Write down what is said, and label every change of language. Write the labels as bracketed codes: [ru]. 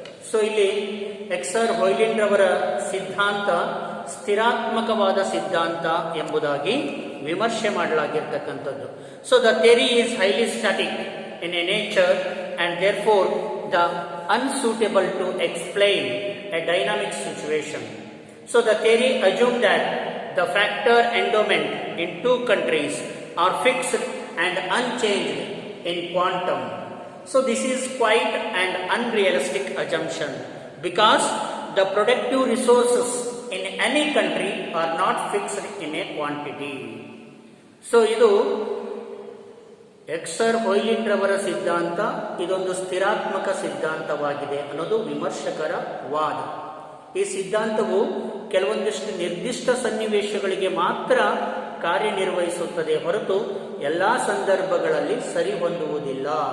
[kn] So ಇಲ್ಲಿ ಎಕ್ಸರ್ ಹೊಯ್ಲಿಂಡ್ ರವರ ಸಿದ್ಧಾಂತ ಸ್ಥಿರಾತ್ಮಕವಾದ ಸಿದ್ಧಾಂತ ಎಂಬುದಾಗಿ ವಿಮರ್ಶೆ ಮಾಡಲಾಗಿರ್ತಕ್ಕಂಥದ್ದು. [en] So the theory is highly static in a nature and therefore the unsuitable to explain a dynamic situation. So the theory assumed that the factor endowment in two countries are fixed and unchanged in quantum. So this is quite an unrealistic assumption because the productive resources in any country are not fixed in a quantity. [kn] So idu ಎಕ್ಸರ್ ಹೊಯ್ಲಿಂಡ್ ರವರ ಸಿದ್ಧಾಂತ ಇದೊಂದು ಸ್ಥಿರಾತ್ಮಕ ಸಿದ್ಧಾಂತವಾಗಿದೆ ಅನ್ನೋದು ವಿಮರ್ಶಕರ ವಾದ. ಈ ಸಿದ್ಧಾಂತವು ಕೆಲವೊಂದಿಷ್ಟು ನಿರ್ದಿಷ್ಟ ಸನ್ನಿವೇಶಗಳಿಗೆ ಮಾತ್ರ ಕಾರ್ಯನಿರ್ವಹಿಸುತ್ತದೆ ಹೊರತು ಎಲ್ಲ ಸಂದರ್ಭಗಳಲ್ಲಿ ಸರಿ ಹೊಂದುವುದಿಲ್ಲ.